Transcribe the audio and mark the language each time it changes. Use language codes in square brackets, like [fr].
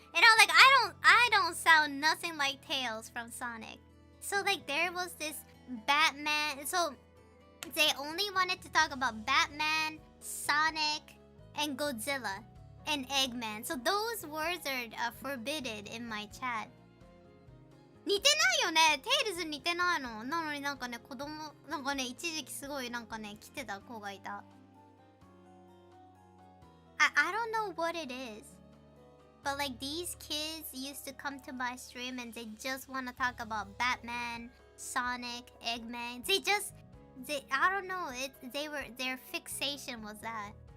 [en] And I'm like, I don't sound nothing like Tails from Sonic. So there was this Batman. So they only wanted to talk about Batman, Sonic, and Godzilla, and Eggman. So those words are forbidden in my chat. [ja] 似てないよね。テイルズ似てないの。なのになんかね、子供、なんかね、一時期すごいなんかね、来てた子がいた。 [en] I don't know what it is. But like these kids used to come to my stream and they just want to talk about Batman, Sonic, Eggman. I don't know. Their fixation was that.